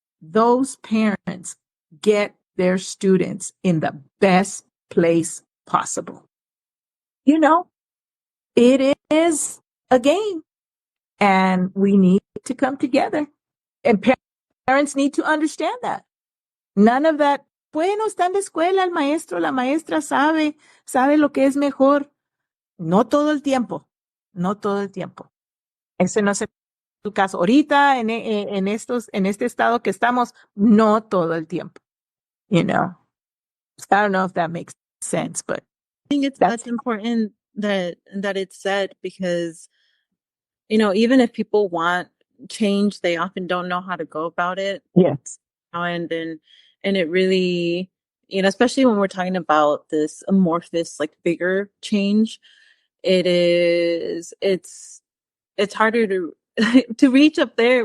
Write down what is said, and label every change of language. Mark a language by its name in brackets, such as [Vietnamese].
[English] Those parents get their students in the best place possible. You know, it is a game and we need to come together. And parents need to understand that. None of that, [Spanish] bueno, está en la escuela, el maestro, la maestra sabe lo que es mejor. No todo el tiempo, no todo el tiempo. Ese no es el caso. Ahorita, en este estado que estamos, no todo el tiempo. [English] You know, I don't know if that makes sense, but I think that's important that it's said, because, even if people want change, they often don't know how to go about it. yes. And it really, especially when we're talking about this amorphous, like bigger change, it's harder to to reach up there.